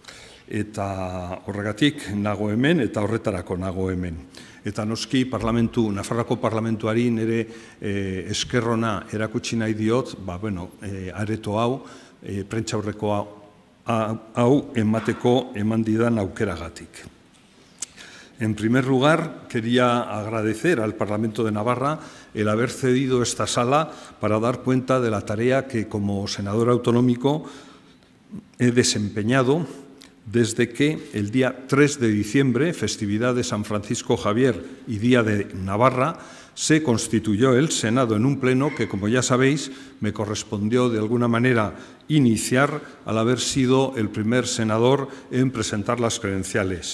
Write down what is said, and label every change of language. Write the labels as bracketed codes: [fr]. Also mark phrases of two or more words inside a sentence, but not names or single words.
[eu] Eta horregatik nago hemen eta horretarako nago hemen. Eta noski Nafarroako parlamentuari nire eskerrona erakutsi nahi diot, areto hau, prentsaurreko hau eman didan aukeragatik. [es] En primer lugar, quería agradecer al Parlamento de Navarra el haber cedido esta sala para dar cuenta de la tarea que como senador autonómico he desempeñado desde que el día 3 de diciembre, festividad de San Francisco Javier y Día de Navarra, se constituyó el Senado en un pleno que, como ya sabéis, me correspondió de alguna manera iniciar al haber sido el primer senador en presentar las credenciales.